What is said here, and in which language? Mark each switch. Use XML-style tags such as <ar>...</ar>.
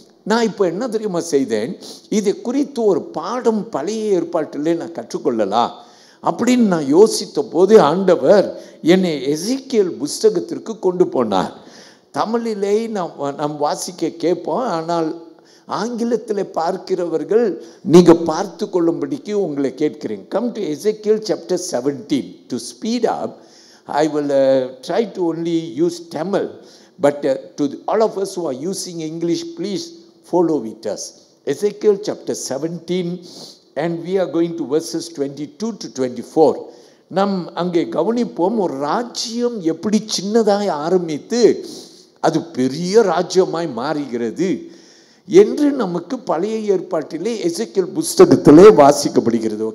<ta>நான் இப்போ என்ன தெரியுமா செய்தேன், இதை குறித்து ஒரு பாடம் பழைய ஏற்பாட்டிலே நான் கற்றுக்கொள்ளலாம் அப்படின்னு நான் யோசித்த போது ஆண்டவர் என்னை எசேக்கியேல் புஸ்தகத்திற்கு கொண்டு போனார். தமிழிலே நாம் வாசிக்க கேட்போம், ஆனால் ஆங்கிலத்தில் பார்க்கிறவர்கள் நீங்கள் பார்த்து கொள்ளும்படிக்கு உங்களை கேட்கிறேன்.</ta> <en>Come to Ezekiel chapter 17. To speed up I will try to only use Tamil, but to all of us who are using English, please follow with us. Ezekiel chapter 17, and we are going to verses 22 to 24.</en> <ta>நாம் அங்கே கவனிப்போம், ஒரு ராஜ்யம் எப்படி சின்னதாய் ஆரம்பித்து அது பெரிய ராஜ்யமாய் மாறுகிறது என்று நமக்கு பழைய ஏற்பாட்டிலே எசேக்கியேல் புஸ்தகத்திலே வாசிக்கப்படுகிறது.</ta>